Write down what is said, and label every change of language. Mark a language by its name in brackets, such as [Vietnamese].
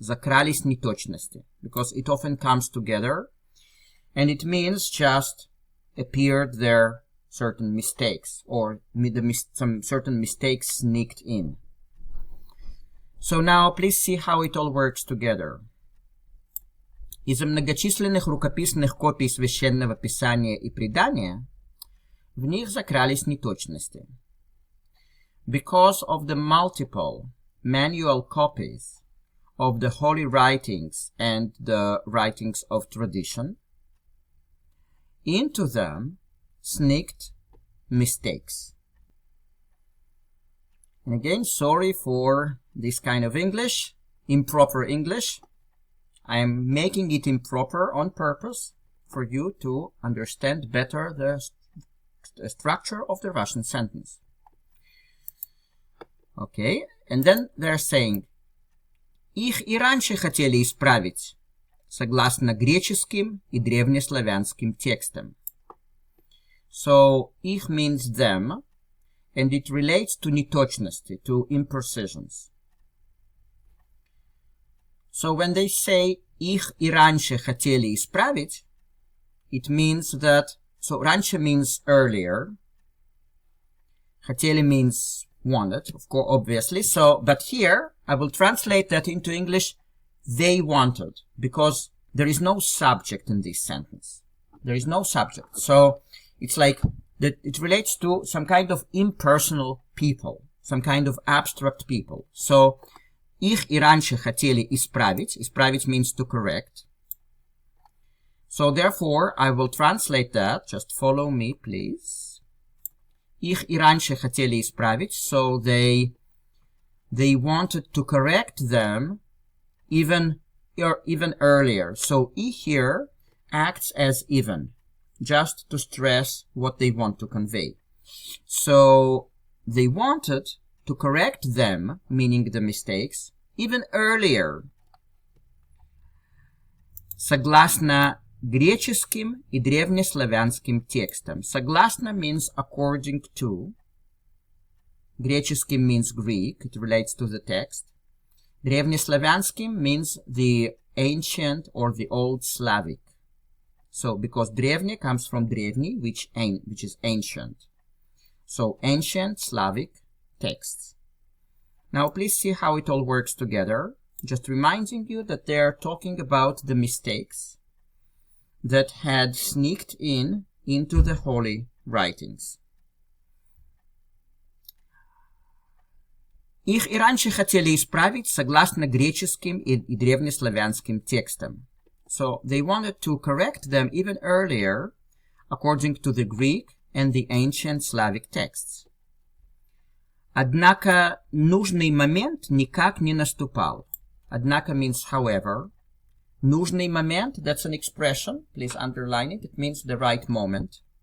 [Russian] Закрались неточности. [English] Because it often comes together. And it means just appeared there certain mistakes. Or some certain mistakes sneaked in. So now please see how it all works together. [Russian] Из-за многочисленных рукописных копий Священного Писания и предания в них закрались неточности. [English] Because of the multiple manual copies of the holy writings and the writings of tradition, into them sneaked mistakes. And again, sorry for this kind of English, improper English. I am making it improper on purpose for you to understand better the structure of the Russian sentence. Okay, and then they're saying, [Russian] их и раньше хотели исправить, согласно греческим и древнеславянским текстам. [English] So, их means them, and it relates to неточности, to imprecisions. So when they say [Russian] их и раньше хотели исправить, [English] it means that, so раньше means earlier, хотели means wanted, of course, obviously. So, but here, I will translate that into English, they wanted, because there is no subject in this sentence. There is no subject. So, it's like that it relates to some kind of impersonal people, some kind of abstract people. [Russian] So, их и раньше хотели исправить. [English] Исправить means to correct. So, therefore, I will translate that. Just follow me, please. [Russian] Их и раньше хотели исправить. [English] So, they wanted to correct them even earlier. So, I here acts as even, just to stress what they want to convey. So, they wanted to correct them, meaning the mistakes, even earlier. [Russian] Согласно греческим и древнеславянским текстам. [English] Согласно means according to. Греческим means Greek, it relates to the text. Древнеславянским means the ancient or the old Slavic. So, because древне comes from древний, which is ancient. So, ancient Slavic texts. Now, please see how it all works together. Just reminding you that they are talking about the mistakes that had sneaked into the holy writings. [Russian] Их и раньше хотели исправить согласно греческим и древнеславянским текстам. [English] So, they wanted to correct them even earlier, according to the Greek and the ancient Slavic texts. [Russian] Однако нужный момент никак не наступал. [English] Однако means however. [Russian] Нужный момент, [English] that's an expression. Please underline it. It means the right moment.